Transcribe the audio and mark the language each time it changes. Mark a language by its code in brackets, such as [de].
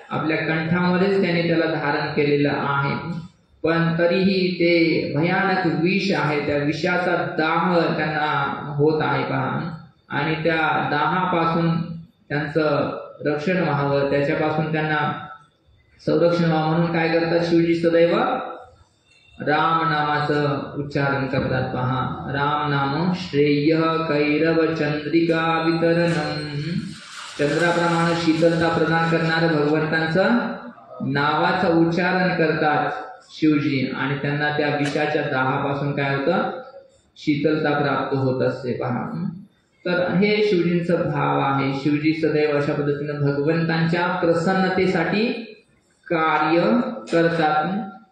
[mr] आपल्या कंठामध्येच त्याने त्याला धारण केलेलं आहे. पण तरीही ते भयानक विष आहे, त्या विषाचा दाह त्यांना होत आहे. पहा, आणि त्या दाहापासून त्यांचं रक्षण व्हावं, त्याच्यापासून त्यांना संरक्षण व्हावं म्हणून काय करतात? शिवजी सदैव राम नामाचं उच्चारण करतात. [sa] पहा, राम नाम श्रेय कैरव चंद्रिका वितरणम. [mr] चंद्राप्रमाणे शीतलता प्रदान करणारं भगवंतांचं नावाचं उच्चारण करतात शिवजी, आणि त्यांना त्या विषाच्या दाहापासून काय होतं? शीतलता प्राप्त होत असते. पहा, तर हे शिवजींचं भाव आहे. शिवजी सदैव अशा पद्धतीनं भगवंतांच्या प्रसन्नतेसाठी कार्य करतात.